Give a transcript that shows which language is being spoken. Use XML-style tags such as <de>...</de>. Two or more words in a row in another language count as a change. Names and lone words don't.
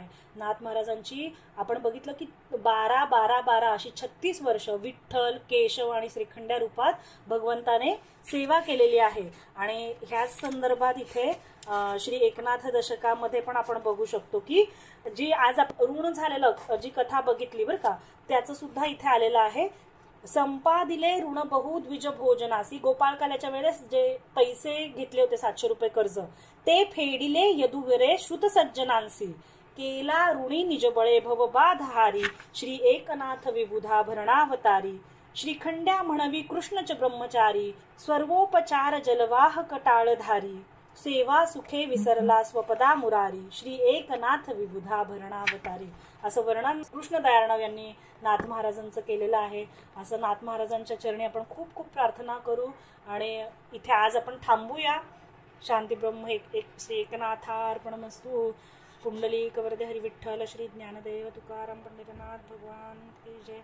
<mr>नाथ महाराजांची आपण बघितलं की 12 अशी 36 वर्ष विठ्ठल केशव आणि श्रीखंड्या रूपात भगवंताने सेवा केलेली आहे. आणि ह्याच संदर्भात इथे श्री एकनाथ दशकामध्ये पण आपण बघू शकतो की जी आज ऋण झालेलं जी कथा बघितली बरं का त्याचं सुद्धा इथे आलेलं आहे. संपादिले ऋण बहु द्विज भोजनासी गोपाळकाल्याच्या वेळेस जे पैसे घेतले होते 700 रुपये कर्ज ते फेडिले यदुवीरे श्रुत सज्जनांसी केला ऋणी निजबळे भवबाधारी श्री एकनाथ विबुधा भरणावतारी श्रीखंड्या म्हणवी कृष्णच ब्रह्मचारी सर्वोपचार जलवाह कटाळधारी सेवा सुखे विसरला स्वपदा मुरारी श्री एकनाथ विबुधा भरणावतारी असं वर्णन कृष्ण दयार्णव यांनी नाथ महाराजांचं केलेलं आहे. असं नाथ महाराजांच्या चरणी आपण खूप खूप प्रार्थना करू आणि इथे आज आपण थांबूया. शांती ब्रह्म एक श्री एकनाथार्पणमस्तु. पुंडलिक वरदे हरी विठ्ठल श्री ज्ञानदेव तुकाराम पंडितनाथ भगवान की जय.</mr>